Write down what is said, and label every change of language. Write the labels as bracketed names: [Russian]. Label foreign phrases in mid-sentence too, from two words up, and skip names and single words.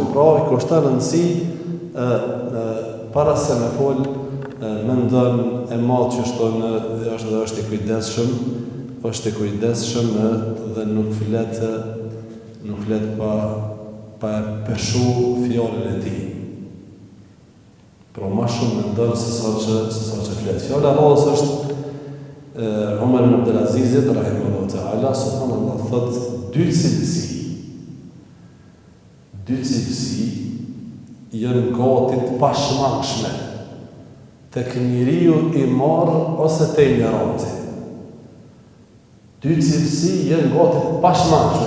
[Albanian] Pra i kushton rëndësi para se me fol mendon e madh që është i kujdesshëm, dhe nuk flet pa peshu fjalën e tij. Pra ma shumë mendon se sa që flet. Fjala radhës është Umar ibn Abdulazizit [Arabic] رحمه الله تعالى, [Albanian] subhanallah, thot dy cilësi janë gati të pashmangshme tek njeriu i marrë ose te ignoranti. Dy cilësi janë gati të pashmangshme.